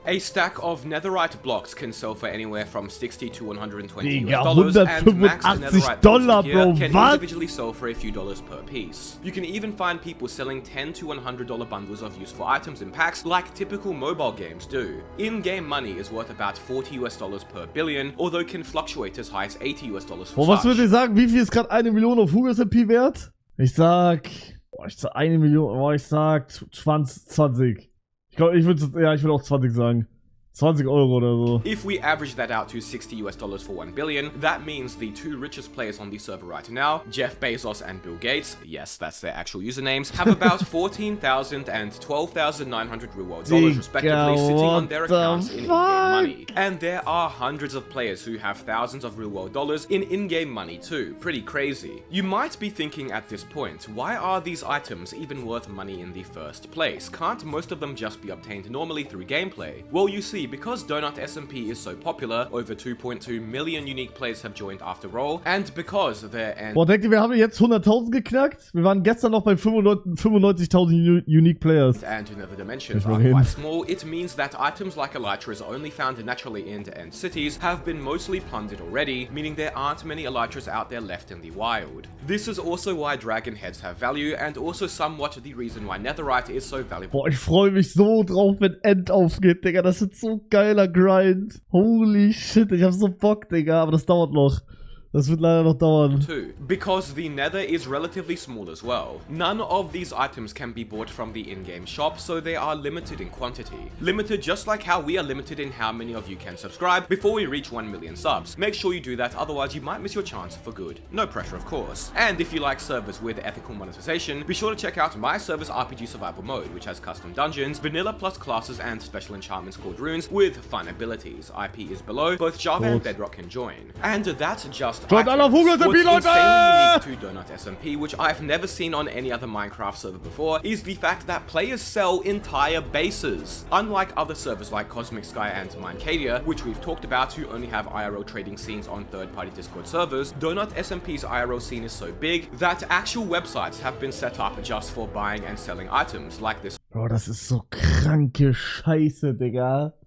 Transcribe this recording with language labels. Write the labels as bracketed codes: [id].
[en] A stack of netherite blocks can sell for anywhere from $60 to $120, and max netherite blocks here can individually sell for a few dollars per piece. You can even find people selling $10 to $100 bundles of useful items in packs, like typical mobile games do. In-game money is worth about $40 per billion, although can fluctuate as high as $80 for [de] was würdet ihr sagen, wie viel ist gerade 1 Million auf Hugo SMP wert? Ich sag 1 Million, ich sag 20. Ich glaube, ich würde auch 20 sagen. 20 Euro oder so. [en] If we average that out to $60 for 1 billion, that means the two richest players on the server right now, Jeff Bezos and Bill Gates, yes, that's their actual usernames, have about $14,000 and $12,900 real-world dollars respectively sitting on their accounts in in-game money. And there are hundreds of players who have thousands of real-world dollars in in-game money too. Pretty crazy. You might be thinking at this point, why are these items even worth money in the first place? Can't most of them just be obtained normally through gameplay? Well, you see, because Donut SMP is so popular, over 2.2 million unique players have joined after all, and because their [de] Boah, denkt ihr, wir haben jetzt 100.000 geknackt? Wir waren gestern noch bei 95.000 [en] unique players. And in other dimensions are quite small, it means that items like elytras only found naturally in end cities have been mostly plundered already, meaning there aren't many elytras out there left in the wild. This is also why dragon heads have value, and also somewhat the reason why netherite is so valuable. [de] Boah, ich freue mich so drauf, wenn End aufgeht, Digga. Das wird so geiler Grind. [en] Holy shit, [de] ich hab so Bock, Digga. Aber das dauert noch. Das wird leider noch dauern. [en] Too, because the nether is relatively small as well. None of these items can be bought from the in-game shop, so they are limited in quantity. Limited just like how we are limited in how many of you can subscribe before we reach 1 million subs. Make sure you do that, otherwise you might miss your chance for good. No pressure, of course. And if you like servers with ethical monetization, be sure to check out my server's RPG survival mode, which has custom dungeons, vanilla plus classes, and special enchantments called runes with fun abilities. IP is below, both Java and Bedrock can join. And that's just [de] Schaut alle auf Hugo SMP, Leute! [en] What's insanely unique to Donut SMP, which I've never seen on any other Minecraft server before, is the fact that players sell entire bases. Unlike other servers like Cosmic Sky and Minecadia, which we've talked about, who only have IRL trading scenes on third-party Discord servers, Donut SMP's IRL scene is so big that actual websites have been set up just for buying and selling items like this. [de] Bro, das ist so kranke Scheiße, Digga.